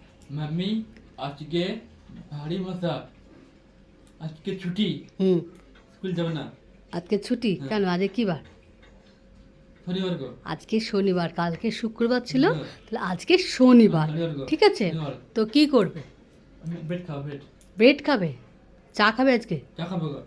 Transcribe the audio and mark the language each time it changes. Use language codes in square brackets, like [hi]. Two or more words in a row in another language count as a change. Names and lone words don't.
[bn] মাম্মি আজ কে ভারী মজা আজ কে ছুটি স্কুল যাব না আজকে ছুটি কেন আজকে কি বার শনিবার গো আজকে শনিবার কালকে শুক্রবার ছিল তাহলে আজকে শনিবার ঠিক আছে তো কি করবে আমি ব্রেড খাবো ব্রেড ব্রেড খাবে চা খাবে আজকে চা খাবো গো